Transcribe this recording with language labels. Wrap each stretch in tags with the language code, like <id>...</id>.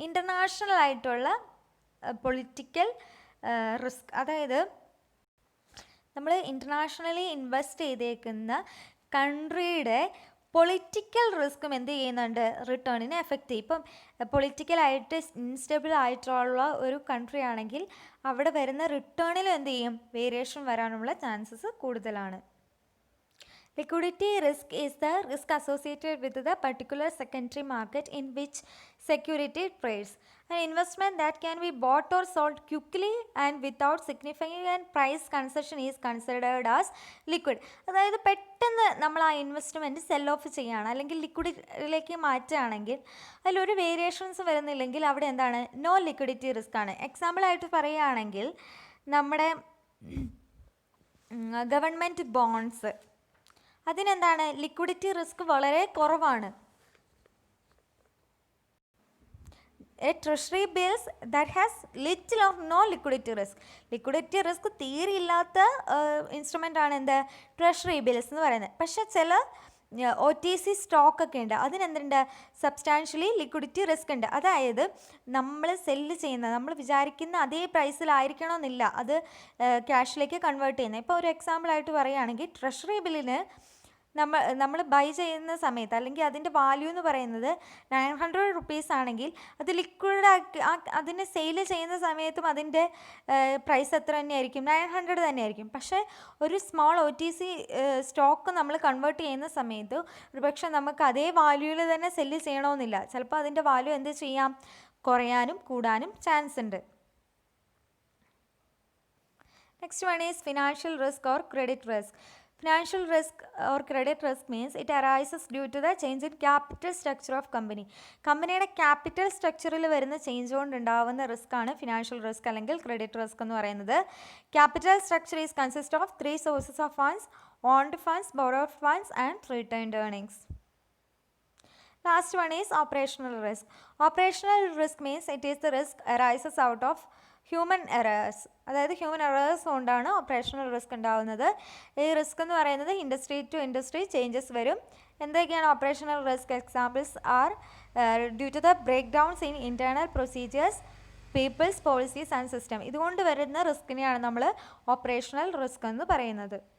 <ml>International ആയിട്ടുള്ള political risk, അതായത് നമ്മൾ ഇൻ്റർനാഷണലി ഇൻവെസ്റ്റ് ചെയ്തേക്കുന്ന കൺട്രിയുടെ പൊളിറ്റിക്കൽ റിസ്ക്കും എന്ത് ചെയ്യുന്നുണ്ട്, റിട്ടേണിനെ എഫക്റ്റ് ചെയ്യും. ഇപ്പം പൊളിറ്റിക്കലായിട്ട് ഇൻസ്റ്റേബിൾ ആയിട്ടുള്ള ഒരു കൺട്രി ആണെങ്കിൽ അവിടെ വരുന്ന റിട്ടേണിലും എന്ത് ചെയ്യും, വേരിയേഷൻ വരാനുള്ള ചാൻസസ് കൂടുതലാണ്.</ml> <en>Liquidity risk is the risk associated with the particular secondary market in which security trades. An investment that can be bought or sold quickly and without significant price concession is considered as liquid.</en> <ml>അതായത് പെട്ടെന്ന് നമ്മൾ ആ investment cell of ചെയ്യുകയാണ് അല്ലെങ്കിൽ ലിക്വിഡിറ്റിയിലേക്ക് മാറ്റുകയാണെങ്കിൽ അതിലൊരു variations വരുന്നില്ലെങ്കിൽ അവിടെ എന്താണ് നോ ലിക്വിഡിറ്റി റിസ്ക് ആണ്. എക്സാമ്പിളായിട്ട് പറയുകയാണെങ്കിൽ നമ്മുടെ ഗവൺമെൻറ് ബോണ്ട്സ്, അതിനെന്താണ് ലിക്വിഡിറ്റി റിസ്ക് വളരെ കുറവാണ്.</ml> <en>A treasury bills that has little or no liquidity risk.</en> <ml>Liquidity risk തീരെ ഇല്ലാത്ത ഇൻസ്ട്രുമെൻ്റ് ആണ് എന്ത് ട്രഷറി ബിൽസ് എന്ന് പറയുന്നത്. പക്ഷേ ചില OTC സ്റ്റോക്കൊക്കെ ഉണ്ട്, അതിനെന്തുണ്ട് സബ്സ്റ്റാൻഷ്യലി ലിക്വിഡിറ്റി റിസ്ക് ഉണ്ട്. അതായത് നമ്മൾ സെല്ല് ചെയ്യുന്നത് നമ്മൾ വിചാരിക്കുന്ന അതേ പ്രൈസിലായിരിക്കണമെന്നില്ല അത് ക്യാഷിലേക്ക് കൺവേർട്ട് ചെയ്യുന്നത്. ഇപ്പോൾ ഒരു എക്സാമ്പിളായിട്ട് പറയുകയാണെങ്കിൽ ട്രഷറി ബില്ലിന് നമ്മൾ ബൈ ചെയ്യുന്ന സമയത്ത് അല്ലെങ്കിൽ അതിൻ്റെ വാല്യൂ എന്ന് പറയുന്നത് 900 റുപ്പീസ് ആണെങ്കിൽ അത് ലിക്വിഡാക്കി അതിന് സെയിൽ ചെയ്യുന്ന സമയത്തും അതിൻ്റെ പ്രൈസ് എത്ര തന്നെയായിരിക്കും 900 തന്നെയായിരിക്കും. പക്ഷേ ഒരു സ്മോൾ OTC സ്റ്റോക്ക് നമ്മൾ കൺവേർട്ട് ചെയ്യുന്ന സമയത്ത് ഒരുപക്ഷെ നമുക്ക് അതേ വാല്യൂവിൽ തന്നെ സെല്ല് ചെയ്യണമെന്നില്ല. ചിലപ്പോൾ അതിൻ്റെ വാല്യൂ എന്ത് ചെയ്യാം കുറയാനും കൂടാനും ചാൻസ് ഉണ്ട്.</ml> <en>Next one is financial risk or credit risk. Financial risk or credit risk means it arises due to the change in capital structure of company.</en> <ml>കമ്പനിയുടെ ക്യാപിറ്റൽ സ്ട്രക്ചറിൽ വരുന്ന ചേഞ്ച് കൊണ്ട് ഉണ്ടാവുന്ന റിസ്ക് ആണ് ഫിനാൻഷ്യൽ റിസ്ക് അല്ലെങ്കിൽ credit risk എന്ന് പറയുന്നത്.</ml> <en>Capital structure is consist of 3 sources of funds: owned funds, borrowed funds and returned earnings. Last one is operational risk. Operational risk means it is the risk arises out of human errors.</en> <ml>അതായത് human errors കൊണ്ടാണ് operational risk ഉണ്ടാകുന്നത്. ഈ risk എന്ന് പറയുന്നത് industry to industry changes വരും. എന്തൊക്കെയാണ് operational risk?</ml> <en>Examples are due to the breakdowns in internal procedures, peoples, policies and system.</en> <ml>ഇതുകൊണ്ട് വരുന്ന റിസ്കിനെയാണ് നമ്മൾ ഓപ്പറേഷണൽ റിസ്ക് എന്ന് പറയുന്നത്.</ml>